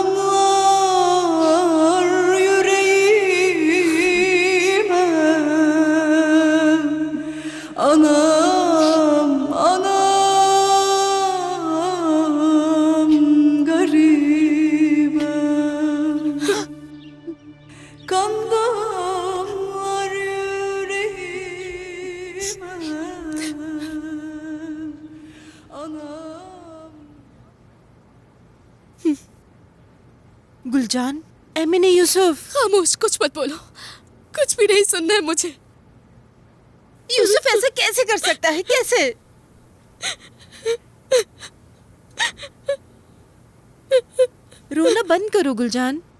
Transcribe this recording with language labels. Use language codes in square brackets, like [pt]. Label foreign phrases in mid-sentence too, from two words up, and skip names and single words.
[tr] damlar yüreğime anam anam garibem kan damlar yüreğime anam [hi] गुलजान, एमिने यूसुफ। खामोश, कुछ मत बोलो, कुछ भी नहीं सुनना है मुझे। यूसुफ ऐसा कैसे कर सकता है? कैसे? रोना बंद करो गुलजान।